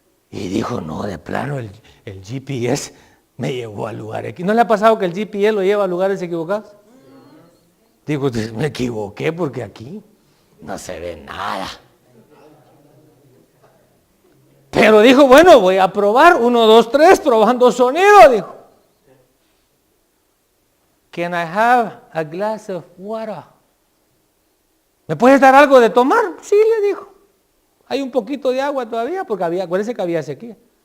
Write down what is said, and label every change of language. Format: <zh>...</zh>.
<es>Y dijo: no, de plano el GPS me llevó al lugar aquí. ¿No le ha pasado que el GPS lo lleva a lugares equivocados? Digo, me equivoqué porque aquí no se ve nada. Pero dijo, bueno, voy a probar, 1, 2, 3, probando sonido, dijo.</es> <en>Can I have a glass of water?</en> <es>¿Me puedes dar algo de tomar? Sí, le dijo. Hay un poquito de agua todavía, porque acuérdense que había sequía.</es>